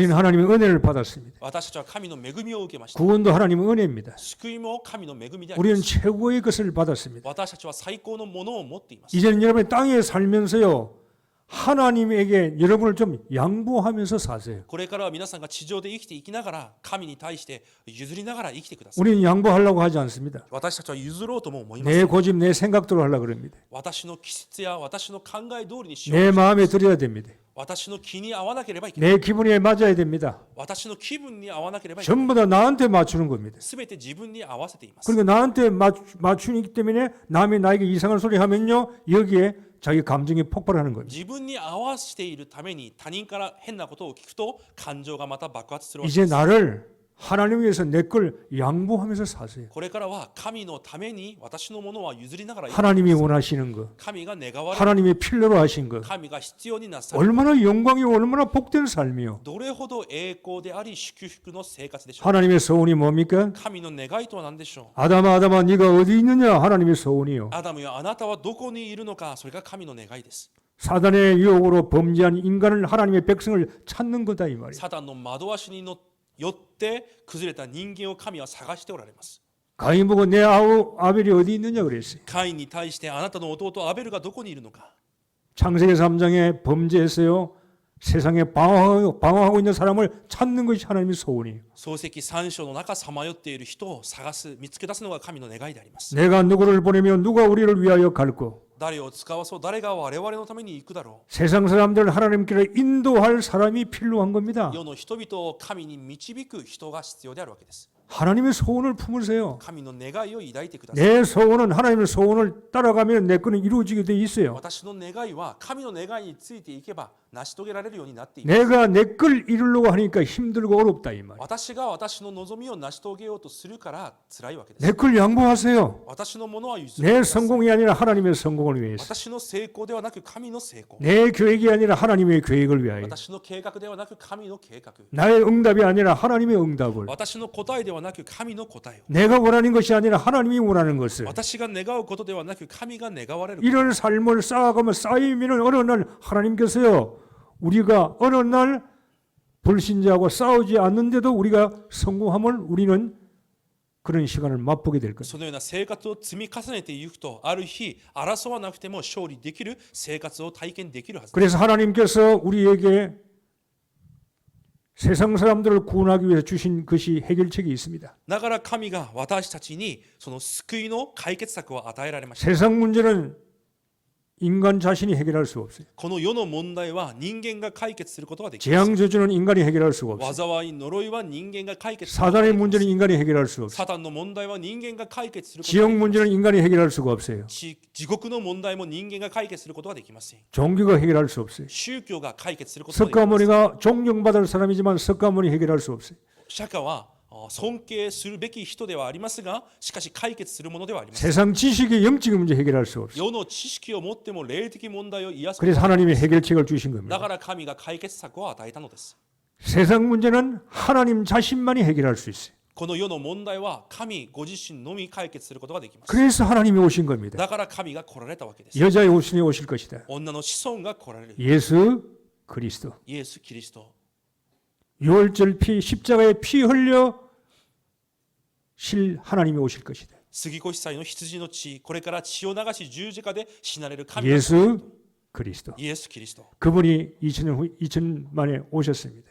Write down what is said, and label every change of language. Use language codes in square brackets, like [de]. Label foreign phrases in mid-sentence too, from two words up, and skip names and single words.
[ko] 우리는 [ja] す。 [ko] 하나님의 은혜를 받았습니다. [ja] 私たちは神の恵みを受けました。 [ko] 구원도 하나님의 은혜입니다. [ja] 救いも神の恵みでありま [ko] 우리는 [ja] す。 [ko] 최고의 것을 받았습니다. [ja] 私たちは最高のものを持っています。 [ko] 이제는 여러분 땅에 살면서요, 하나님에게 여러분을 좀 양보하면서 사세요. [ja] これからは皆さんが地上で生きていきながら神に対して譲りながら生きてください。 [ko] 우리는 양보하려고 하지 않습니다. [ja] 私たちは譲ろうとも思いま [ko] 내 [ja] す。 [ko] 고집, 내 생각대로 하려고 그럽니다. [ja] 私の気質や私の考え通りにしよう。 [ko] 내 마음에 들어야 됩니다. [ja] 私の気に合わなければいけない。 [ko] 내 기분에 맞아야 됩니다. [ja] 私の気分に合わなければいけない。 [ko] 전부 다 나한테 맞추는 겁니다. [ja] すべて自分に合わせています。 [ko] 그러니까 나한테 맞추기 때문에 남이 나에게 이상한 소리 하면요, 여기에 자기 감정이 폭발하는 겁니다. [ja] 自分に合わせているために他人から変なことを聞くと感情がまた爆発するわけ [ko] 이제 [ja] です。 [ko] 나를 하나님 위해서 내 걸 양보하면서 사세요. [ja] これからは神のために私のものは譲りながら生きて [ko] 하나님이 원하시는 것, [ja] 神が願われる [ko] 하나님이 필요로 하신 것, [ja] 神が必要になさる [ko] 얼마나 영광이고 얼마나 복된 삶이요. [ja] どれほど栄光であり祝福の生活でしょう。 [ko] 하나님의 소원이 뭡니까? [ja] 神の願いとは何でしょう。 [ko] 아담아 네가 어디 있느냐? 하나님의 소원이요. [ja] アダムよあなたはどこにいるのか、それが神の願いです。 [ko] 사단의 유혹으로 범죄한 인간을 하나님의 백성을 찾는 거다 이 말이에요. [ja] サタンの惑わしによって崩れた人間を神は探しておられます。 [ko] 가인 보고 내 아벨이 어디 있느냐 그랬어요. [ja] カインに対してあなたの弟アベルがどこにいるのか。 [ko] 창세기 3장에 범죄했어요. 세상에 방황하고 있는 사람을 찾는 것이 하나님의 소원이에요. [ja] 創世記3章の中さまよっている人を探す見つけ出すのが神の願いであります。 [ko] 내가 누구를 보내면 누가 우리를 위하여 갈고 [ja] 誰を使わそう、誰が我々のために行くだろ [ko] 세상 사람들 하나님께로 인도할 사람이 필요한 겁니다. [ja] う。世の人々を神に導く人が必要であるわけです。 [ko] 하나님의 소원을 품으세요. [ja] 神の願いを抱いてください。 [ko] 내 소원은 하나님의 소원을 따라가면 내 거는 이루어지게 돼 있어요. [ja] 私の願いは神の願いについていけば成し遂げられるようになっています。 [ko] 내가 내 걸 이루려고 하니까 힘들고 어렵다 이 말. [ja] 私が私の望みを成し遂げようとするから辛いわけです。 [ko] 내 걸 양보하세요. [ja] 私のものは譲ってく [ko] 내 [ja] ださい。 [ko] 성공이 아니라 하나님의 성공을 위해서. [ja] 私の成功ではなく神の成功。 [ko] 내 계획이 아니라 하나님의 계획을 위하여. [ja] 私の計画ではなく神の計画。 [ko] 나의 응답이 아니라 하나님의 응답을. [ja] 私の答えではなく神の答えを。 [ko] 내가 원하는 것이 아니라 하나님이 원하는 것을. [ja] 私が願うことではなく神が願われること。 [ko] 이런 삶을 쌓아가면 쌓이면 어느 날 하나님께서요, 우리가 어느 날 불신자하고 싸우지 않는데도 우리가 성공함을 우리는 그런 시간을 맛보게 될 것입니다. [ja] そのような生活を積み重ねていくと、ある日争わなくても勝利できる生活を体験できるはずです。 [ko] 그래서 하나님께서 우리에게 세상 사람들을 구원하기 위해서 주신 것이 해결책이 있습니다. [ja] だから神が私たちにその救いの解決策を与えられました。 [ko] 세상 문제는 인간 자신이 해결할 수 없어요. [ja] この世の問題は人間が解決することができません。 [ko] 재앙저주는 인간이 해결할 수가 없어요. [ja] 災い呪いは人間が解決することが [ko] 사단의 [ja] できません。 [ko] 문제는 인간이 해결할 수 없어요. [ja] サタンの問題は人間が解決することができ [ko] 지역 [ja] ません。 [ko] 문제는 인간이 해결할 수가 없어요. [ja] 地獄の問題も人間が解決することができません。 [ko] 종교가 해결할 수 없어요. [ja] 宗教が解決することができません。 [ko] 석가모니가 존경받을 사람이지만 석가모니 해결할 수 없어요. [ja] 釈迦は尊敬するべき人ではありますが、しかし解決するものではありません。 [ko] 세상 지식의 영적 문제 해결할 수 없어요. [ja] 世の知識を持っても霊的問題を癒す。 [ko] 그래서 하나님이 해결책을 주신 [ja] だ [ko] 겁니다. [ja] から神が解決策を与えたのです。 [ko] 세상 문제는 하나님 자신만이 해결할 수 있어요. [ja] この世の問題は神ご自身のみ解決することができます。 [ko] 그래서 하나님이 오신 겁니다. [ja] だから神が来られたわけです。 [ko] 여자의 오신이 오실 것이다. [ja] 女の子孫が来られる。 [ko] 예수 그리스도. [ja] イエス・キリスト。 [ko] 유월절 피 십자가에 피 흘려 실 하나님이 오실 것이다. [ja] 杉越祭の羊の血、これから血を流し十字架で死なれる神が [ko] 예수 그리스도. [ja] イエス・キリスト。 [ko] 그분이 2000년 후 2000 만에 오셨습니다.